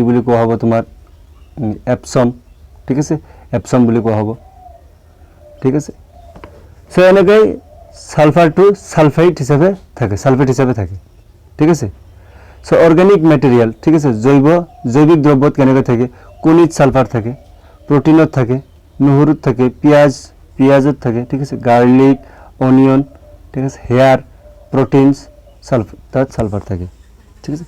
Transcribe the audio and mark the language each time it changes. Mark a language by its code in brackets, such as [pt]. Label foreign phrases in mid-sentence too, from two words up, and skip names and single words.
[as] বুলি কোৱা হ'ব তোমাৰ এপসম ঠিক আছে এপসম বুলি কোৱা হ'ব ঠিক আছে সো এনেকৈ সালফারটো সালফাইড হিসাবে থাকে সালফেট হিসাবে থাকে ঠিক আছে সো [en] organic material [as] ঠিক আছে জৈবিক দ্রব্যত কেনেকৈ থাকে কণিত সালফার থাকে প্রোটিনত থাকে নহৰুত থাকে, পিঁয়াজত থাকে, ঠিক আছে, [en] garlic, onion, [as] ঠিক আছে, [en] hair, proteins, sulfur, [as] তাত সালফার থাকে, ঠিক আছে।